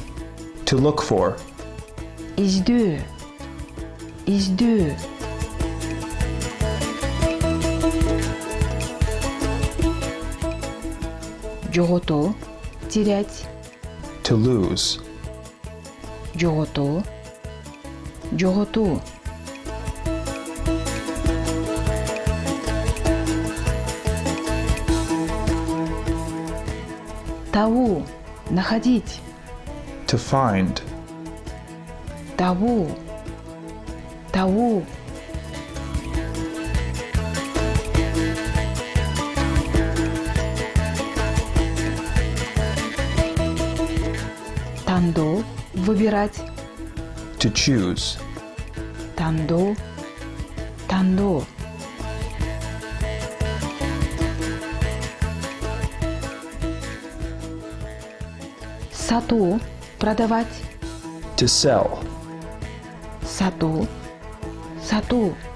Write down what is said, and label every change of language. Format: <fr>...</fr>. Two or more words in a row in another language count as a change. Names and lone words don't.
<en>To look for.</en> <ky>Издүү. Издүү. Жоготуу.</ky> <ru>Терять.</ru> <en>To lose.</en> <ky>Жоготуу. Жоготуу. Табуу.</ky> <ru>Находить.</ru> <en>To find.</en> <ky>Табуу. Табуу. Тандоо.</ky> <ru>Выбирать.</ru> <en>To choose.</en> <ky>Тандоо. Тандоо. Сатуу.</ky> <ru>Продавать.</ru> <en>To sell.</en> <ky>Сатуу. Сатуу.</ky>